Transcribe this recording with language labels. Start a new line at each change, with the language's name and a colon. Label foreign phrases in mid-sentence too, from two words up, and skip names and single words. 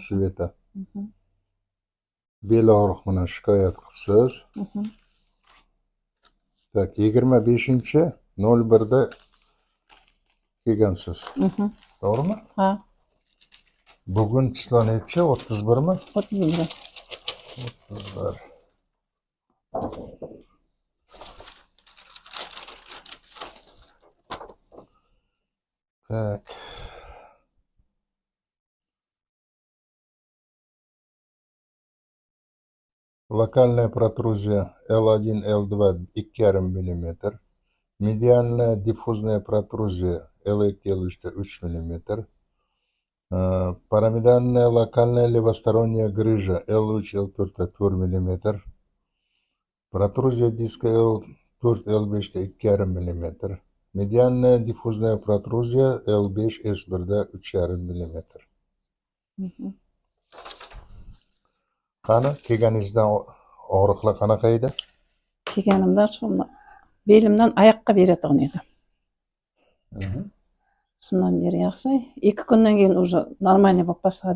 Uzbek: Sveta. Mhm, Bel og'riq bilan shikoyat qilibsiz. mhm. Tak, 25/01da kelgansiz. Mhm. To'g'rimi? Ha, Bugun chislo nechi? 31mi? 31.
Russian: 31. Так. Локальная протрузия L1, L2 2,5 мм. Медиальная диффузная протрузия L2, L3 3 мм. Парамидальная локальная левосторонняя грыжа L3, L4 4 мм. Протрузия диска L4, L5 2,5 мм. Medialная диффузная протрузия L5, S1 3,5 мм. Mhm.
Uzbek: Qani kelganingizdan og'riqlar qanaqa edi? Kelganimda shunda belimdan oyoqqa beradigan edi. Shundan beri yaxshi. 2 kundan keyin
Russian: уже нормальный
Uzbek: bo'lib boshladim.